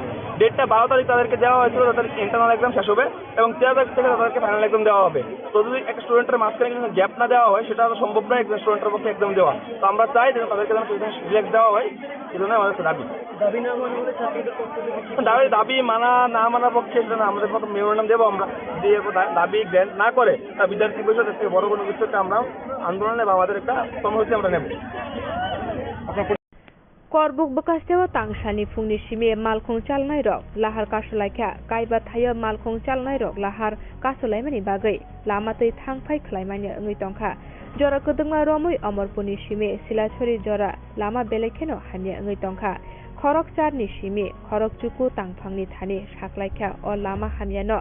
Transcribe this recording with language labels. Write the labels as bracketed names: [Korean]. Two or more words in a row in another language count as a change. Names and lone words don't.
[Bangla] ডেটটা 12 তারিখ তাদেরকে দেওয়া হয়েছিল তাদের [English] internal exam [Bangla] শেষ হবে এবং 13 তারিখ থেকে তাদেরকে [English] final exam [Bangla] দেওয়া হবে তো যদি একটা স্টুডেন্টের মাঝখানে কিন্তু গ্যাপ না দেওয়া হয় সেটা সম্ভব নয় একজন স্টুডেন্টের পক্ষে এক্সাম দেওয়া তো আমরা চাই যে তাদেরকে যেন সিলেক্ট দেওয়া হয় এই জন্য আমাদের দাবি মানা না মানার পক্ষে সেটা আমাদের মতো মেমোরেন্ডাম দেবো আমরা যে দাবি গ্র্যান্ট না করে বিদ্যার্থী পরিষদ থেকে বড় কোনো কিছু আমরা আন্দোলনে বা আমাদের একটা কর্মসূচি আমরা নেব [Kok Borok] Korbuk bekastewa tangsani fungni simi malkhung chalnai rok lahar kasulaikha kaiba thayo malkhung chalnai rok lahar kasulaimani bagai lama tei thangphai khlaimani ngui tongkha jora kodungma romui Amorpurni simi Silachori jora lama belekheno hamya ngui tongkha Khorokcharni simi Khorokchuku tangphangni thani saklaikha o lama hamyano